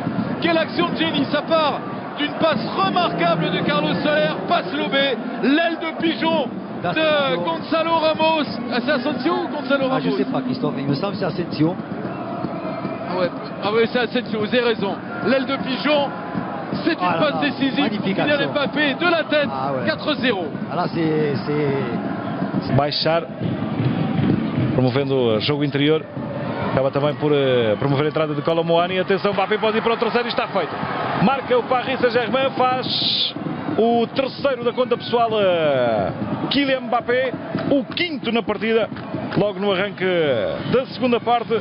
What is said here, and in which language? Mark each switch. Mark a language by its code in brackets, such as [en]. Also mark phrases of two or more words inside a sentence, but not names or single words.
[fr] Quelle action de génie, ça part d'une passe remarquable de Carlos Soler, passe lobée, l'aile de pigeon de Gonzalo Ramos. Ah, c'est Asensio ou Gonzalo Ramos? Je sais pas, Christophe, il me semble que c'est Asensio. Ah ouais, c'est Asensio, vous avez raison. L'aile de pigeon, c'est une passe décisive pour Kylian Mbappé de la tête, 4-0. Ah là, c'est... [pt] Baixar, promovendo o jogo interior. Acaba também por promover a entrada de Colomuani. Atenção, Mbappé pode ir para o terceiro e está feito. Marca o Paris Saint-Germain, faz o terceiro da conta pessoal Kylian Mbappé, o quinto na partida, logo no arranque da segunda parte.